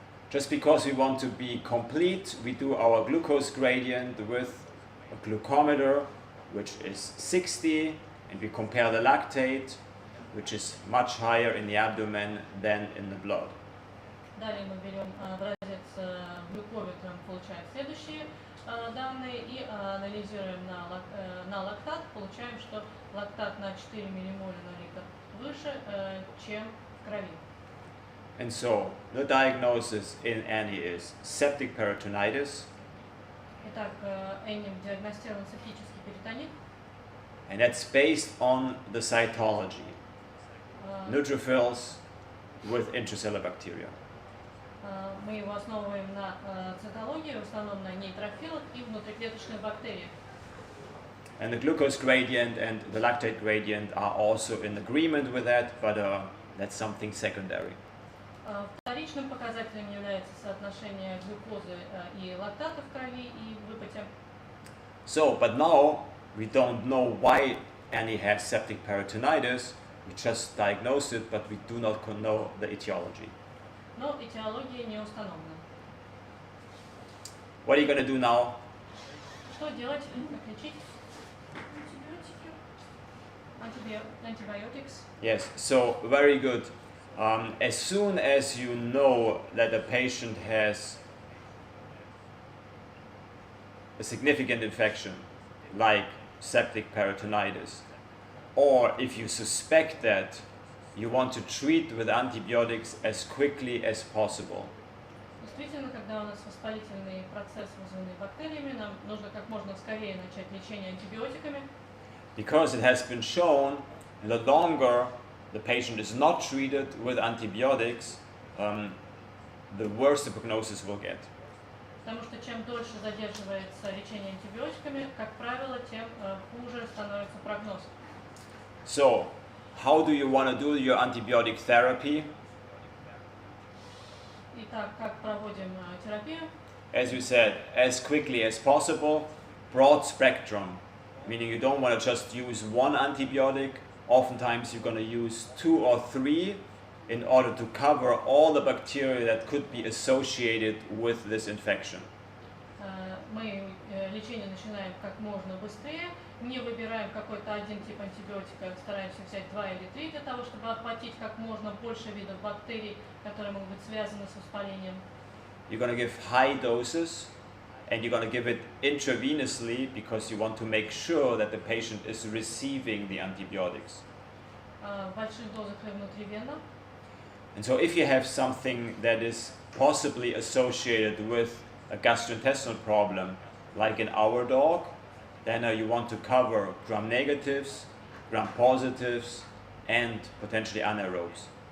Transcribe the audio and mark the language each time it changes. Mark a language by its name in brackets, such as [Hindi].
[English] Just because we want to be complete, we do our glucose gradient with a glucometer, which is 60, and we compare the lactate, which is much higher in the abdomen than in the blood. [Russian] Далее мы берем образец глюкометром, получаем следующие данные и анализируем на лактат. Получаем, что лактат на 4 миллимоля на литр выше, чем в крови. [English] And so, the diagnosis in Annie is septic peritonitis, [Russian] Итак, Энни диагностирован септический перитонит. [English] and that's based on the cytology. Neutrophils with intracellular bacteria. [Russian] Мы его основываем на цитологии, в основном на нейтрофилах и внутриклеточных бактериях. [English] And the glucose gradient and the lactate gradient are also in agreement with that, but that's something secondary. [Russian] Вторичным показателем является соотношение глюкозы и лактата в крови и в выпоте. [English] So, but now we don't know why Annie has septic peritonitis. We just diagnose it, but we do not know the etiology. [Russian] Но этиология не установлена. [English] What are you going to do now? [Russian] Что делать? Как лечить? [English] Antibiotics. Yes, so very good. As soon as you know that a patient has a significant infection, like septic peritonitis. Or if you suspect that, you want to treat with antibiotics as quickly as possible. [Russian] Действительно, когда у нас воспалительный процесс, вызванный бактериями, нам нужно как можно скорее начать лечение антибиотиками. [English] Because it has been shown, the longer the patient is not treated with antibiotics, the worse the prognosis will get. [Russian] Потому что чем дольше задерживается лечение антибиотиками, как правило, тем хуже становится прогноз. [English] So, how do you want to do your antibiotic therapy? [Russian] Итак, как проводим терапию? [English] As you said, as quickly as possible, broad spectrum, meaning you don't want to just use one antibiotic. Oftentimes you're going to use 2 or 3 in order to cover all the bacteria that could be associated with this infection. [Russian] Мы лечение начинаем как можно быстрее, не выбираем какой-то один тип антибиотика, стараемся взять 2 или 3 для того, чтобы охватить как можно больше видов бактерий, которые могут быть связаны с воспалением. [English] You're going to give high doses and you're going to give it intravenously because you want to make sure that the patient is receiving the antibiotics. [Russian] В больших дозах и внутривенно. [English] And so if you have something that is possibly associated with a gastrointestinal problem, like in our dog, then you want to cover gram-negatives, gram-positives, and potentially anaerobes.